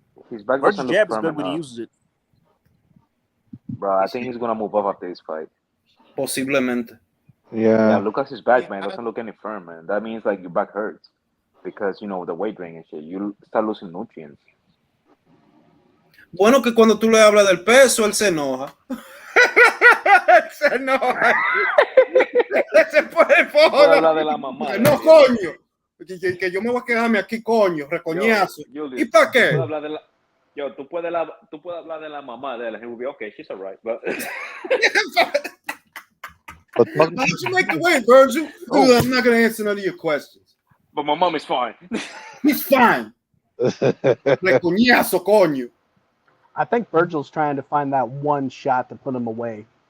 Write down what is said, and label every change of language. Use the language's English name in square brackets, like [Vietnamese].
[English] His back Virgil's jab is good when he uses it. Bro, I think he's gonna move up after this fight. [Spanish] Posiblemente. [English] Yeah, look at his back, man. It doesn't look any firm, man. That means like your back hurts because the weight drain and shit. You start losing nutrients. [Spanish] Bueno, que cuando tú le hablas del peso, él se enoja. Se enoja. Se puede hablar de la mamá. No, coño. Que yo me voy a quedarme aquí, coño. Recoñazo. ¿Y para qué? Tú puedes hablar de la mamá de él. [English] He will be okay. She's alright. But why don't you make the way, Virgil? Dude, I'm not gonna answer none of your questions. But my mom is fine. He's fine. [Spanish] Recoñazo, coño. [English] I think Virgil's trying to find that one shot to put him away.